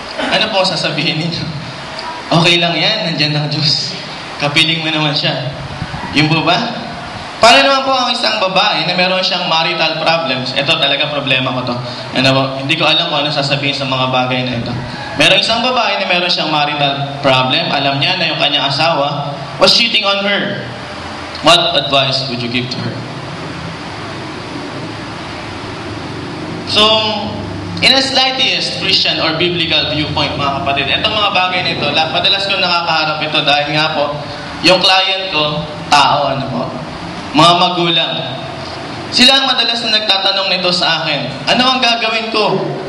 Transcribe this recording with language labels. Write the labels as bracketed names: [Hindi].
[Filipino] Ano po sasabihin ninyo? Okay lang yan, nandyan ang Diyos. Kapiling mo naman siya. Yun po ba? Paano naman po ang isang babae na meron siyang marital problems? Ito talaga problema ko to. Hindi ko alam kung ano sasabihin sa mga bagay na ito. Meron isang babae na meron siyang marital problem. Alam niya na yung kanyang asawa [English] was cheating on her. What advice would you give to her? [Filipino] So, [English] in a slightest Christian or biblical viewpoint, [Filipino] mga kapatid, itong mga bagay nito, madalas ko nakakaharap ito dahil nga po, yung client ko, tao, mga magulang. Sila ang madalas na nagtatanong nito sa akin, ano ang gagawin ko?